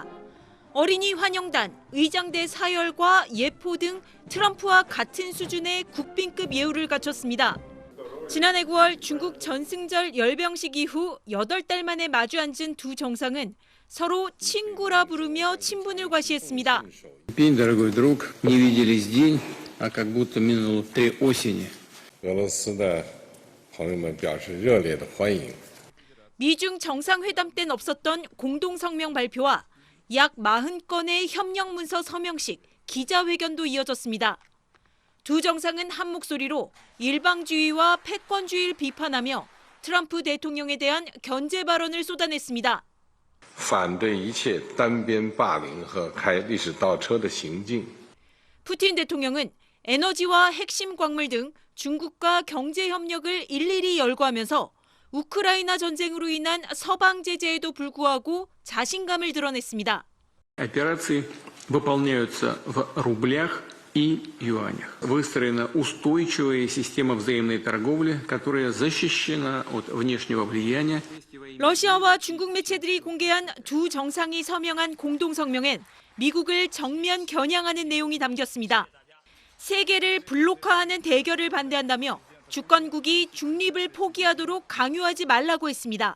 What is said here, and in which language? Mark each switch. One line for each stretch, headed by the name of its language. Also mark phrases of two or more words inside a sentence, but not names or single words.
Korean: 어린이 환영단, 의장대 사열과 예포 등 트럼프와 같은 수준의 국빈급 예우를 갖췄습니다. 지난해 9월 중국 전승절 열병식 이후 8달 만에 마주 앉은 두 정상은 서로 친구라 부르며 친분을 과시했습니다.
Russian: Дорогой друг, не виделись день, а как будто минуло 3 осени.
Chinese: 俄罗斯的朋友们表示热烈的欢迎.
Korean: 미중 정상회담 땐 없었던 공동성명 발표와 약 40건의 협력 문서 서명식, 기자회견도 이어졌습니다. 두 정상은 한 목소리로 일방주의와 패권주의를 비판하며 트럼프 대통령에 대한 견제 발언을 쏟아냈습니다.
Chinese: 反对一切单边霸凌和开历史倒车的行径。
Korean: 푸틴 대통령은 에너지와 핵심 광물 등 중국과 경제 협력을 일일이 열거하면서 우크라이나 전쟁으로 인한 서방 제재에도 불구하고 자신감을 드러냈습니다.
Russian: Операции выполняются в рублях и юанях. Выстроена устойчивая система взаимной торговли, которая защищена от внешнего влияния.
Korean: 러시아와 중국 매체들이 공개한 두 정상이 서명한 공동성명엔 미국을 정면 겨냥하는 내용이 담겼습니다. 세계를 블록화하는 대결을 반대한다며 주권국이 중립을 포기하도록 강요하지 말라고 했습니다.